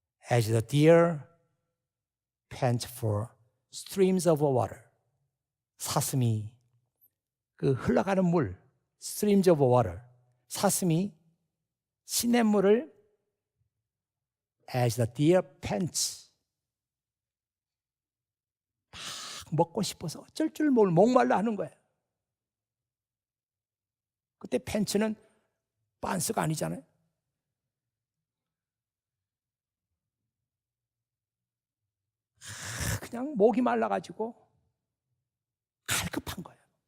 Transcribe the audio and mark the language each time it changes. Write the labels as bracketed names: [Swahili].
[English] As the deer pants for streams of water. [Korean] 사슴이 그 흘러가는 물, [English] streams of water. [Korean] 사슴이 시냇물을 [English] as the deer pants [Korean] 막 먹고 싶어서 어쩔 줄 모르 목말라 하는 거예요. 그때 팬츠는 빤스가 아니잖아요. 그냥 목이 말라가지고 갈급한 거예요.